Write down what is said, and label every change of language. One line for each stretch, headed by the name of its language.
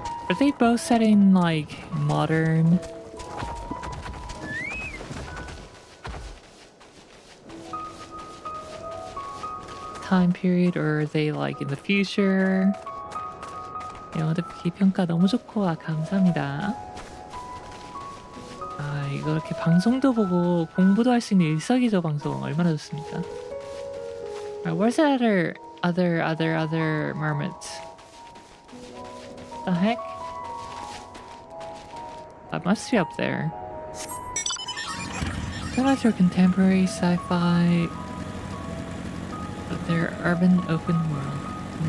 English: Are they both set in like modern? Time period, or are they like in the future?
Korean: 영어듣기 평가 너무 좋고 감사합니다. 아 이거 이렇게 방송도 보고 공부도 할 수 있는 일석이조 방송 얼마나 좋습니까?
English: Where's the other mermaids? The heck? That must be up there. Similar to contemporary sci-fi, but they're urban open world.